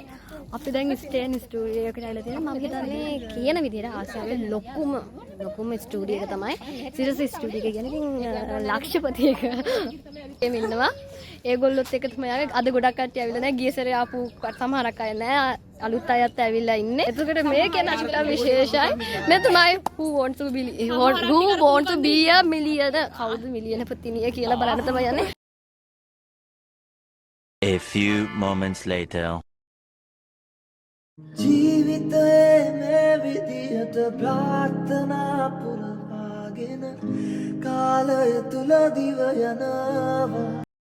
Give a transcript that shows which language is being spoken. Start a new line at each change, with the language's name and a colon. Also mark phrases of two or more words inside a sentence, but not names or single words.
Sinhala: අපි දැන් ස්ටේන් ස්ටුඩියෝ එකට ඇවිල්ලා තියෙනවා. මම හිතන්නේ කියන විදිහට ආසියාවේ ලොකුම ස්ටුඩියෝ එක තමයි සිරස ස්ටුඩියෝ එක කියන්නේ. ඉතින් ලක්ෂපති එක එමෙ ඉන්නවා. ඒගොල්ලොත් එක තමයි ආවේ. අද ගොඩක් කට්ටිය ඇවිල්ලා නැහැ. ගිය සැරේ ආපු සමහරක් අය නැහැ. අලුත් අයත් ඇවිල්ලා ඉන්නේ. එතකොට මේකේ නැෂ්ට විශේෂයි. මේ තමයි who wants to be a millionaire? කවුද මිලියනපතිනිය කියලා බලන්න තමයි යන්නේ.
English: A few moments later.
Sinhala: ජීවිතයේ මේ විදියට ප්‍රාර්ථනා පුරවාගෙන කාලය තුල දිව යනවා.